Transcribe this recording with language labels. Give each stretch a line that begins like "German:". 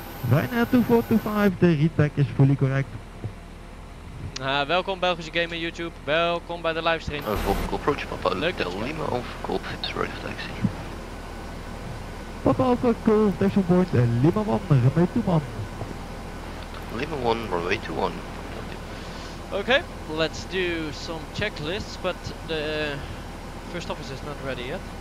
English: Ryanair 2425, the read back is fully correct.
Dutch: Welkom Belgische Gamer YouTube, welkom bij de livestream.
English: Vocal approach, Papa
Dutch: Leuk
English: Hotel Lima of Golf, it's ready for taxi. Papa Alpha Golf, taxi point Lima 1, runway 21. Lima 1, runway 21. Okay, let's do some checklists, but the first officer is not ready yet.